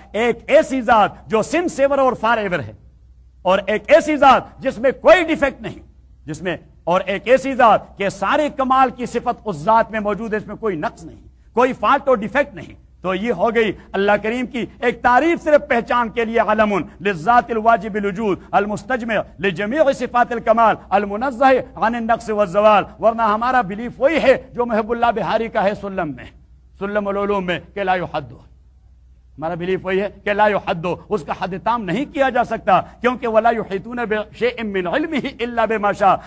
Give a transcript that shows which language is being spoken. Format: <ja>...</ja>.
<ur>ایک ایسی ذات جو</ur> <en>سن سیور اور فار ایور</en> <ur>ہے, اور ایک ایسی ذات جس میں کوئی ڈیفیکٹ نہیں, جس میں, اور ایک ایسی ذات کہ سارے کمال کی صفت اس ذات میں موجود ہے, اس میں کوئی نقص نہیں, کوئی فالٹ اور ڈیفیکٹ نہیں. تو یہ ہو گئی اللہ کریم کی ایک تعریف صرف پہچان کے لیے.</ur> <ar>علم للذات الواجب الوجود المستجمع لجميع صفات الكمال المنزه عن النقص والزوال.</ar> <ur>ورنہ ہمارا بلیف وہی ہے جو محب اللہ بہاری کا ہے سلم میں, سلم العلوم میں, کہ</ur> <ar>لا يحد.</ar> <ur>ہمارا بلیف وہی ہے کہ</ur> <ar>لا يحد,</ar> <ur>اس کا حد تام نہیں کیا جا سکتا. کیونکہ</ur> <ar>ولا يحيطون بشيء من علمه الا بما شاء.</ar>